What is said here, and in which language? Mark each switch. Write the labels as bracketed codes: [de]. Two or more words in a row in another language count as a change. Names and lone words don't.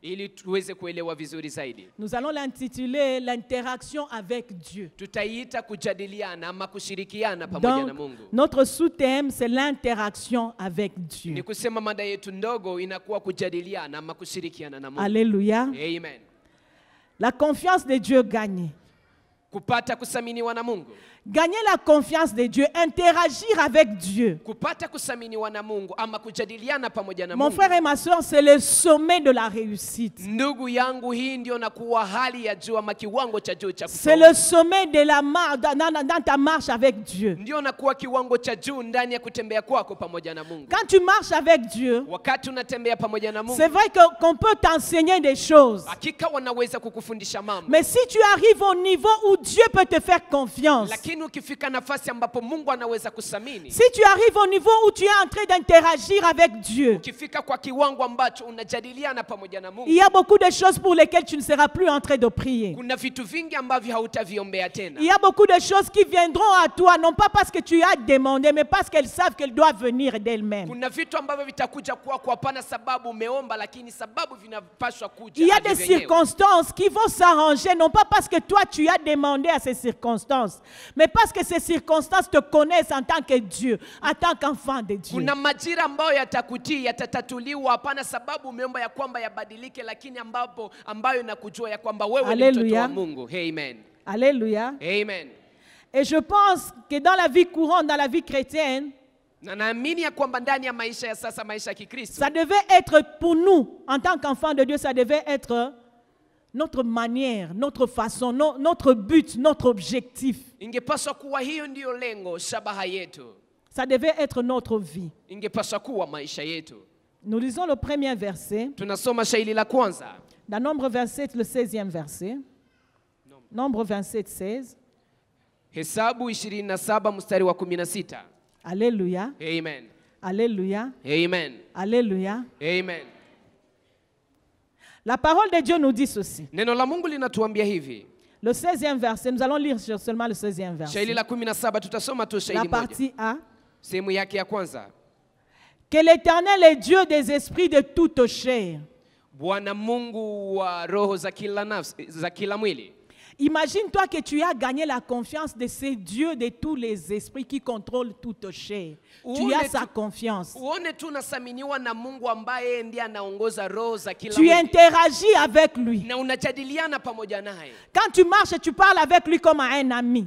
[fr] Nous allons l'intituler l'interaction avec Dieu. Donc, notre sous-thème, c'est l'interaction avec Dieu. Alléluia. Amen. La confiance de Dieu gagne. [sw] Kupata kusaminiwa na Mungu. [fr] Gagner la confiance de Dieu, interagir avec Dieu. [sw] Kupata kusaminiwa na Mungu ama kujadiliana pamoja na Mungu. [fr] Mon frère et ma soeur, c'est le sommet de la réussite. [sw] Ndugu yangu, hii ndio nakuwa hali ya juu ama kiwango cha juu cha [fr] c'est le sommet de la marche dans ta marche avec Dieu. [sw] Ndio nakuwa kiwango cha juu ndani ya kutembea kwako pamoja na Mungu. [fr] Quand tu marches avec Dieu, [sw] wakati unatembea pamoja na Mungu, [fr] c'est vrai qu'on peut t'enseigner des choses. [sw] Hakika wanaweza kukufundisha mambo. [fr] Mais si tu arrives au niveau où Dieu peut te faire confiance, [sw] lakini ukifika nafasi ambapo Mungu anaweza kusamini, [fr] si tu arrives au niveau où tu es en train d'interagir avec Dieu, [sw] ukifika kwa kiwango ambacho unajadiliana pamoja na Mungu, [fr] il y a beaucoup de choses pour lesquelles tu ne seras plus en train de prier. [sw] Kuna vitu vingi ambavyo hautaviombea tena. [fr] Il y a beaucoup de choses qui viendront à toi, non pas parce que tu as demandé, mais parce qu'elles savent qu'elles doivent venir d'elles-mêmes. [sw] Kuna vitu ambavyo vitakuja kwako hapana sababu umeomba, lakini sababu vinapaswa kuja. [fr] Il y a des circonstances qui vont s'arranger, non pas parce que toi tu as demandé à ces circonstances, mais parce que ces circonstances te connaissent en tant que Dieu, en tant qu'enfant de Dieu. [sw] Kuna majira ambayo yatakutii, yatatatuliwa hapana sababu umeomba ya kwamba yabadilike, lakini ambayo nakujua ya kwamba wewe ni mtoto wa Mungu. [fr] Amen. Alléluia. Amen. Et je pense que dans la vie courante, dans la vie chrétienne, [sw] na naamini ya kwamba ndani ya maisha ya sasa, maisha ya Kikristo, [fr] ça devait être pour nous en tant qu'enfants de Dieu, ça devait être notre manière, notre façon, notre but, notre objectif. [sw] Ingepaswa kuwa hiyo ndio lengo, shabaha yetu. [fr] Ça devait être notre vie. [sw] Ingepaswa kuwa maisha yetu. [fr] Nous lisons le premier verset. [sw] Tunasoma shairi la kwanza. [fr] Dans Nombre 27, le 16e verset. Nombre 27, 16. [sw] Hesabu 27 mstari wa 16. [fr] Alléluia. Amen. Alléluia. Amen. Alléluia. Amen. La parole de Dieu nous dit ceci. [sw] Neno la Mungu linatuambia hivi. [fr] Le 16e verset, nous allons lire seulement le 16e verset. [sw] Shairi la 17 tutasoma tu shairi moja. [fr] La partie A. [sw] Sehemu yake ya kwanza. [fr] Que l'Éternel est Dieu des esprits de toute chair. [sw] Bwana Mungu wa roho za kila nafsi, za kila mwili. [fr] Imagine-toi que tu as gagné la confiance de ce Dieu de tous les esprits qui contrôle toute chair. Tu as sa confiance. Tu interagis avec lui. Quand tu marches, tu parles avec lui comme à un ami.